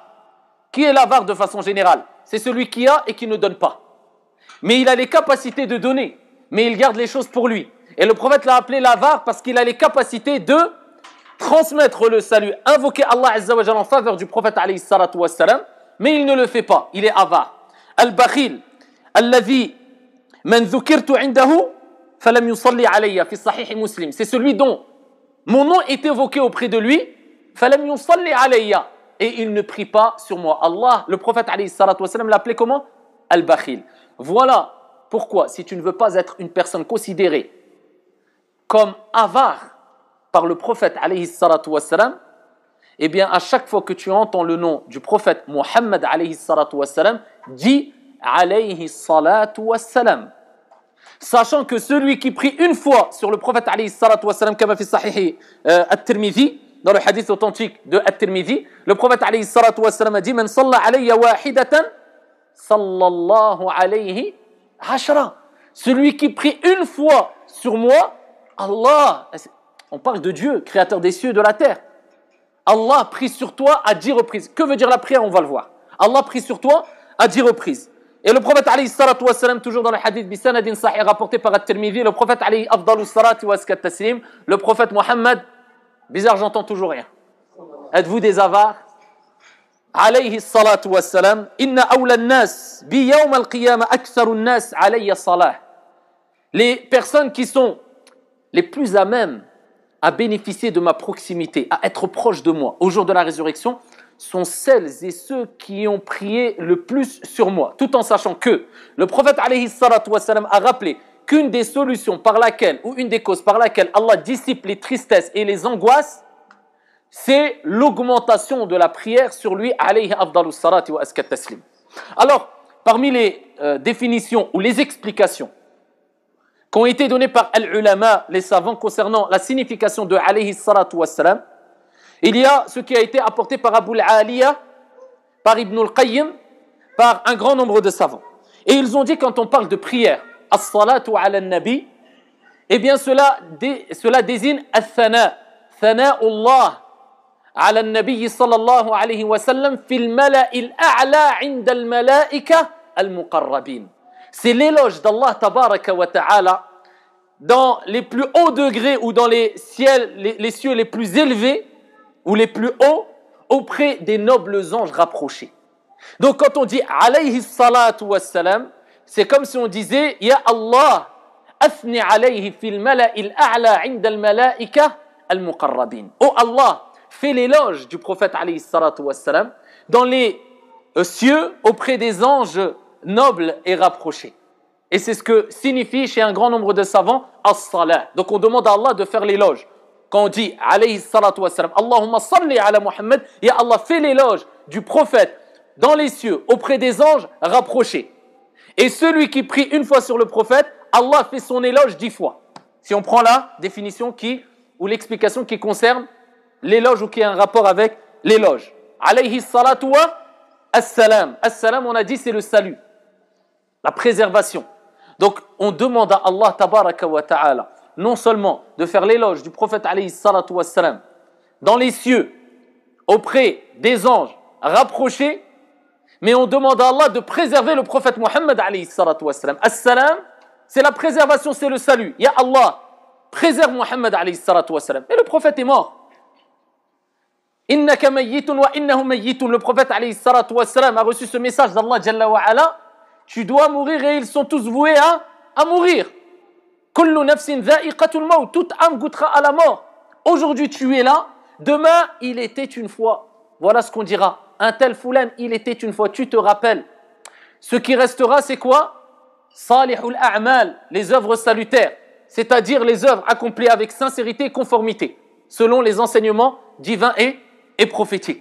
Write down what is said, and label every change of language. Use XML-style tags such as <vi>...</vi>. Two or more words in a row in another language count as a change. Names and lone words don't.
<fr>Qui est l'avare de façon générale? C'est celui qui a et qui ne donne pas. Mais il a les capacités de donner, mais il garde les choses pour lui. Et le prophète l'a appelé l'avare parce qu'il a les capacités de transmettre le salut, invoquer Allah</fr> <ar>عز وجل</ar> <fr>en faveur du prophète</fr> <ar>عليه الصلاة والسلام,</ar> <fr>mais il ne le fait pas, il est avare.</fr> <ar>البخيل الذي من ذكرت عنده فلم يصل علي في صحيح مسلم.</ar> <fr>C'est celui dont mon nom est évoqué auprès de lui,</fr> <ar>فلم يصل علي,</ar> <fr>et il ne prie pas sur moi. Allah, le prophète</fr> <ar>عليه الصلاة والسلام</ar> <fr>l'appelait comment? Al-bakhil. Voilà pourquoi, si tu ne veux pas être une personne considérée comme avare par le prophète</fr> <ar>عليه الصلاة والسلام,</ar> <fr>eh bien à chaque fois que tu entends le nom du prophète Muhammad</fr> <ar>عليه الصلاة والسلام,</ar> <fr>dis</fr> <ar>عليه الصلاة والسلام.</ar> <fr>Sachant que celui qui prie une fois sur le prophète</fr> <ar>عليه الصلاة والسلام,</ar> <fr>comme</fr> <ar>في صحيح الترمذي,</ar> <fr>dans le hadith authentique de at-Tirmidhi, le prophète</fr> <ar>عليه الصلاة والسلام</ar> <fr>a dit</fr> <ar>من صلى علي واحدة صلى الله عليه عشرا.</ar> <fr>Celui qui prie une fois sur moi, Allah, on parle de Dieu, créateur des cieux et de la terre. Allah prie sur toi à 10 reprises. Que veut dire la prière? On va le voir. Allah prie sur toi à 10 reprises. Et le prophète</fr> <ar>عليه الصلاة والسلام,</ar> <fr>toujours dans le hadith</fr> <ar>بسند صحيح</ar> <fr>rapporté par at-Tirmidhi, le prophète</fr> <ar>عليه أفضل الصلاة وأزكى التسليم,</ar> <fr>le prophète Muhammad, bizarre, j'entends toujours rien. Êtes-vous des avares?</fr> <ar>عليه الصلاة والسلام إن أولى الناس بي يوم القيامة أكثر الناس علي صلاة.</ar> <fr>Les personnes qui sont les plus à même à bénéficier de ma proximité, à être proche de moi au jour de la résurrection, sont celles et ceux qui ont prié le plus sur moi, tout en sachant que le prophète</fr> <ar>عليه الصلاة والسلام</ar> <fr>a rappelé qu'une des solutions par laquelle, ou une des causes par laquelle Allah dissipe les tristesses et les angoisses, c'est l'augmentation de la prière sur lui,</fr> <ar>عليه أفضل الصلاة وأزكى التسليم.</ar> <fr>Alors, parmi les définitions ou les explications qui ont été données par al-ulama, les savants, concernant la signification de</fr> <ar>عليه الصلاة والسلام,</ar> <fr>il y a ce qui a été apporté par Abu al-Aliya, par Ibn al-Qayyim, par un grand nombre de savants. Et ils ont dit, quand on parle de prière,</fr> <ar>الصلاة على النبي,</ar> <fr>eh bien cela désigne</fr> <ar>الثناء ثناء الله على النبي صلى الله عليه وسلم في الملأ الأعلى عند الملائكة المقربين.</ar> <fr>C'est l'éloge d'Allah</fr> <ar>تبارك وتعالى</ar> <fr>dans les plus hauts degrés ou dans les cieux les plus élevés ou les plus hauts auprès des nobles anges rapprochés. Donc quand on dit</fr> <ar>عليه الصلاة والسلام,</ar> <fr>c'est comme si on disait</fr> <ar>يا الله أثن عليه في الملأ الأعلى عند الملائكة المقربين.</ar> <fr>Oh Allah, fais l'éloge du prophète</fr> <ar>عليه الصلاة والسلام</ar> <fr>dans les cieux auprès des anges nobles et rapprochés. Et c'est ce que signifie chez un grand nombre de savants as-salat. Donc on demande à Allah de faire l'éloge. Quand on dit</fr> <ar>عليه الصلاة والسلام اللهم صل على محمد,</ar> <fr>et Allah fait l'éloge du prophète dans les cieux auprès des anges rapprochés. Et celui qui prie une fois sur le prophète, Allah fait son éloge 10 fois. Si on prend la définition ou l'explication qui concerne l'éloge ou qui a un rapport avec l'éloge.</fr> <ar>عليه الصلاة والسلام.</ar> <fr>As-salam, on a dit, c'est le salut, la préservation. Donc on demande à Allah</fr> <ar>تبارك وتعالى</ar> <fr>non seulement de faire l'éloge du prophète</fr> <ar>عليه الصلاة والسلام</ar> <fr>dans les cieux auprès des anges rapprochés, mais on demande à Allah de préserver le prophète Muhammad</fr> <ar>عليه الصلاة والسلام.</ar> <fr>As-salam, c'est la préservation, c'est le salut.</fr> <ar>يا الله, préserve محمد عليه الصلاة والسلام.</ar> <fr>Et le prophète est mort.</fr> <ar>إنك ميت وإنهم ميتون.</ar> <fr>Le prophète</fr> <ar>عليه الصلاة والسلام</ar> <fr>a reçu ce message d'Allah</fr> <ar>جل وعلا.</ar> <fr>Tu dois mourir et ils sont tous voués à mourir.</fr> <ar>كل نفس ذائقة الموت.</ar> <fr>Toute âme goûtera à la mort. Aujourd'hui tu es là, demain il était une fois. Voilà ce qu'on dira. Un tel foulan, il était une fois. Tu te rappelles. Ce qui restera, c'est quoi?</fr> <ar>صالح الأعمال,</ar> <fr>les œuvres salutaires, c'est-à-dire les œuvres accomplies avec sincérité et conformité, selon les enseignements divins et prophétiques.</fr>